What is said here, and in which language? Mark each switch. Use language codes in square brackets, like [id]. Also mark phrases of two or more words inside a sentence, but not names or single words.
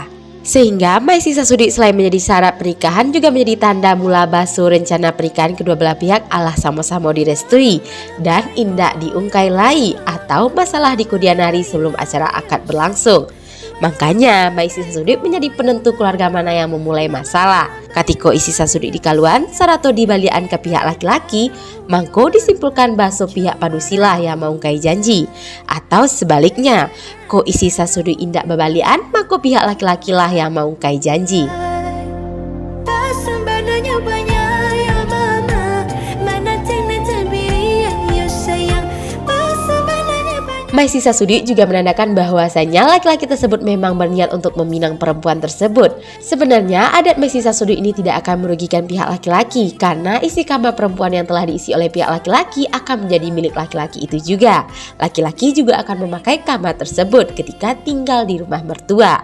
[id] Sehingga Meisi Sasudui selain menjadi syarat pernikahan juga menjadi tanda mula basuh rencana pernikahan kedua belah pihak alah sama-sama direstui dan [min] indak diungkai lai [id] atau masalah di kemudian hari sebelum acara akad berlangsung. Makanya Meisi Sasudui menjadi penentu keluarga mana yang memulai masalah. [min] Katiko isi Sasudui di kaluan, sarato dibalian ke pihak laki-laki, mangko disimpulkan baso pihak padusilah yang maungkai janji. Atau sebaliknya, ko isi Sasudui indak bebalian, mangko pihak laki-laki lah yang maungkai janji. [id] Meisi Sasudui juga menandakan bahwasanya laki-laki tersebut memang berniat untuk meminang perempuan tersebut. Sebenarnya adat Meisi Sasudui ini tidak akan merugikan pihak laki-laki karena isi kamar perempuan yang telah diisi oleh pihak laki-laki akan menjadi milik laki-laki itu juga. Laki-laki juga akan memakai kamar tersebut ketika tinggal di rumah mertua.